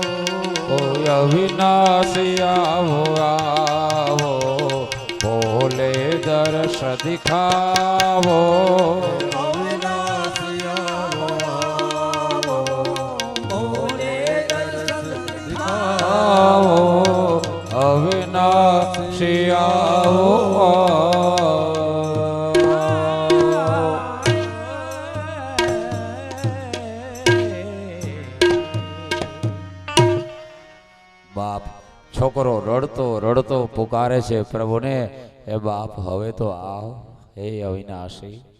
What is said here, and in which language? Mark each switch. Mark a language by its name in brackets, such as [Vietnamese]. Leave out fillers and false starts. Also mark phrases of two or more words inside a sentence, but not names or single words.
[Hindi] कोई अविनाशी आओ आओ भोले दर्श दिखाओ अविनाशी आओ भोले दर्श दिखाओ अविनाशी आओ [Gujarati] બાપ છોકરો રડતો રડતો પુકારે છે પ્રભુને હે બાપ હવે તો આવ હે અવિનાશી